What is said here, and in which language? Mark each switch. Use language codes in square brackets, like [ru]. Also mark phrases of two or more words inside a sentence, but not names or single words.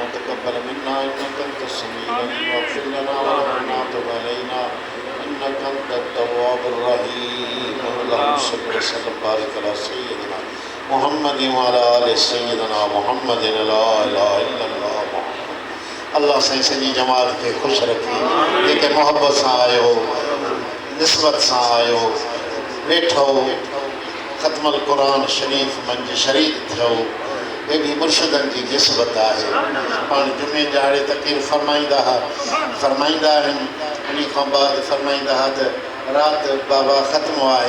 [ar] وتقبل منا إنك أنت السميع العليم واغفر لنا وارحمنا وتب علينا إنك أنت التواب الرحيم اللهم صل وسلم وبارك على سيدنا محمد وعلى آل سيدنا محمد لا إله إلا الله [sd] अल्लाह साईं सॼी जमात खे ख़ुशि रखे जेके मोहबत सां आयो निस्बत सां आयो वेठो ख़त्मुल क़ुरान शरीफ़ मंझि शरीक थियो हे बि मुर्शिदनि जी निस्बत आहे पाण जुमे ॾियारे तक़रीर फरमाईंदा आहिनि उन खां बाद फरमाईंदा हुआ त राति बाबा ख़त्मु आहे